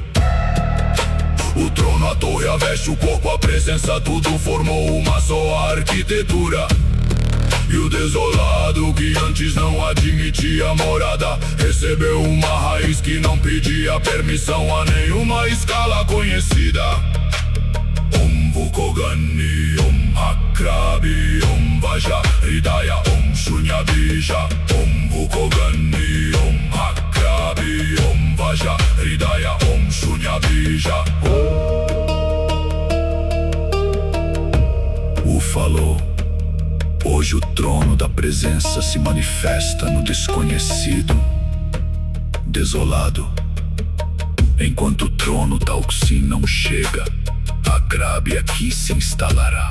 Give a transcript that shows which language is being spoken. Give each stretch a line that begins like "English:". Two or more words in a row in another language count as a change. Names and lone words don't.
Portuguese: O trono, a torre, a veste, o corpo, a presença, tudo formou uma só arquitetura. E o desolado que antes não admitia morada recebeu uma raiz que não pedia permissão a nenhuma escala conhecida.
Sanskrit: Om Vulcogani, Om Hakrab, Om Vajra Hridaya, Om Shunyabija. Om Vulcogani, Om Hakrab, Om Vajra Hridaya, Om Shunyabija.
Portuguese: O falou. Hoje o trono da presença se manifesta no desconhecido, desolado. Enquanto o trono Tauxin não chega, Hakrab aqui se instalará.